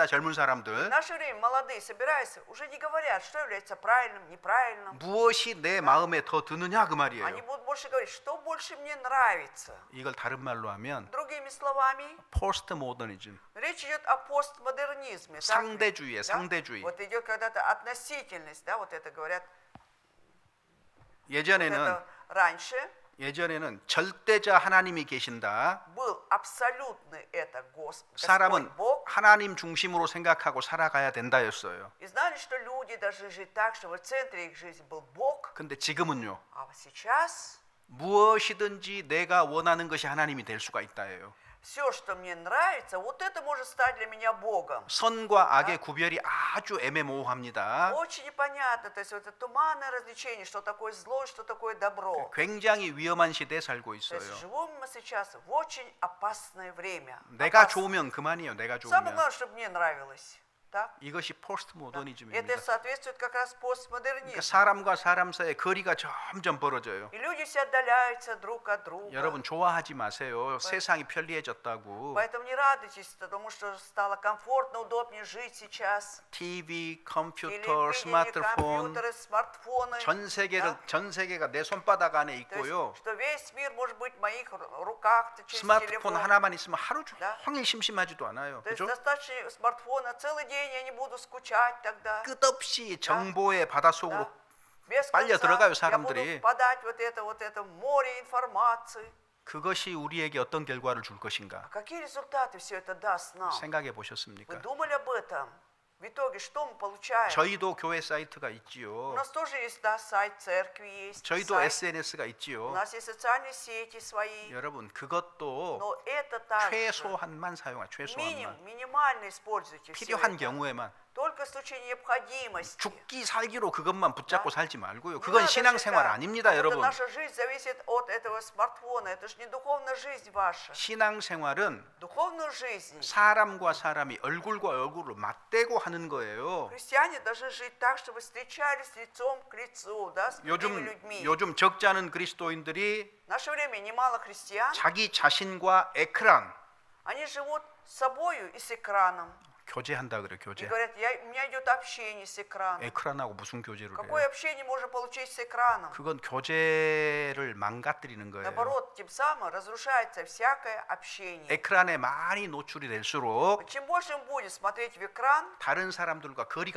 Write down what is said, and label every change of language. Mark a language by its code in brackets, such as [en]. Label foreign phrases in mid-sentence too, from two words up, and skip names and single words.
[ko] 젊은 [ru] В [ko] 사람들. [ru] наше время молодые собираются, уже не говорят, что является правильным, неправильным. [ko] 무엇이 내 마음에 더 드느냐 그 [ru] Они [ko] 말이에요. [ru] будут больше говорить, что больше мне нравится. [ko] 이걸 다른 말로 하면 [ru] Другими словами, [ko] 포스트 모더니즘, [ru] речь идет о постмодернизме. так ли? [ko] 상대주의에 [ru] Да? [ko] 상대주의. [ru] Вот идет когда-то относительность, да, вот это говорят. Вот [ko] 예전에는 [ru] это раньше [ko] 절대자 하나님이 계신다. [ru] был абсолютный это Господь [ko] 사람은 [ru] Бог. [ko] 하나님 중심으로 생각하고 살아가야 된다였어요. [ru] И знали, что люди должны жить так, чтобы в центре их жизни был Бог. [ko] 근데 지금은요. [ru] А вот сейчас [ko] 무엇이든지 내가 원하는 것이 하나님이 될 수가 있다예요. [ru] все, что мне нравится, вот это может стать для меня Богом. [ko] 선과 악의 구별이 아주 애매모호합니다. [ru] Очень непонятно, то есть вот это туманное развлечение, что такое зло, что такое добро. [ko] 굉장히 위험한 시대에 살고 [ru] То есть [ko] 있어요. [ru] живем мы сейчас в очень опасное время. [ko] 내가 [ru] Опасное. [ko] 좋으면 그만이에요. 내가 [ru] Самое [ko] 좋으면. [ru] главное, чтобы мне нравилось. Так? [ko] 이것이 포스트 [ru] Это [ko] 모더니즘입니다. [ru] соответствует как раз [ko] 그러니까 [ru] постмодернизму. [ko] 사람과 사람 사이의 거리가 점점 벌어져요. [ru] И люди все отдаляются друг от друга. [ko] 여러분 좋아하지 마세요. 세상이 편리해졌다고. [ru] Поэтому не радуйтесь, потому что стало комфортно, удобнее жить сейчас. [ko] TV, [ru] Телевидение, [ko] 컴퓨터, 스마트폰 [ru] компьютеры, смартфоны. [ko] 전 세계가 내 손바닥 안에 [ru] То есть, [ko] 있고요. [ru] что весь мир может быть в моих руках через [ko] 스마트폰 [ru] телефон. [ko] 하나만 있으면 하루 [ru] Да. [ko] 종일 심심하지도 않아요. [ru] То есть [ko] 그죠? [ru] достаточно смартфона целый день, я не буду скучать тогда. [ko] 끝없이 정보의 바닷속으로 [ru] Да. Без [ko] 빨려 [ru] конца [ko] 들어가요, [ru] я [ko] 사람들이. [ru] буду подать вот это море информации. [ko] 그것이 우리에게 어떤 결과를 줄 것인가 [ru] А какие результаты все это даст нам? [ko] 생각해 [ru] Вы [ko] 보셨습니까? [ru] думали об этом? В итоге что мы получаем? [ko] 저희도 교회 사이트가 [ru] У [ko] 있지요. [ru] нас тоже есть, да, сайт церкви есть, [ko] 저희도 [ru] сайт. [ko] SNS가 [ru] У [ko] 있지요. [ru] нас есть социальные сети свои. [ko] 여러분 그것도 [ru] Но это также [ko] 최소한만 사용하. 최소한만. [ru] минимально используйте все [ko] 필요한 [ru] это. [ko] 경우에만. [ru] Только в случае необходимости. [ko] 죽기 살기로 그것만 붙잡고 살지 말고요. [ru] Не [ko] 그건 [ru] надо [ko] 신앙생활 [ru] жить, [ko] 아닙니다, [ru] как будто [ko] 여러분. [ru] наша жизнь зависит от этого смартфона. Это же не духовная жизнь ваша. [ko] 신앙생활은 [ru] Духовную жизнь [ko] 사람과 사람이 얼굴과 얼굴을 맞대고 하는 거예요. [ru] христиане должны жить так, чтобы встречались лицом к лицу, да, с другими людьми. [ko] 요즘 적지 않은 그리스도인들이 [ru] В наше время немало христиан, [ko] 자기 자신과 에크란, [ru] они живут с собою и с экраном. [ko] 교제한다 그래 [ru] И [ko] 교제. [ru] говорят, у меня идет общение с экраном. [ko] 에크란하고 무슨 교제를 [ru] Какое [ko] 해요? [ru] общение можно получить с экраном? [ko] 그건 교제를 망가뜨리는 거예요. [ru] Наоборот, тем самым разрушается всякое общение. [ko] 에크란에 많이 노출이 될수록 [ru] Чем больше мы будем смотреть в экран, [ko] 다른 사람들과 거리가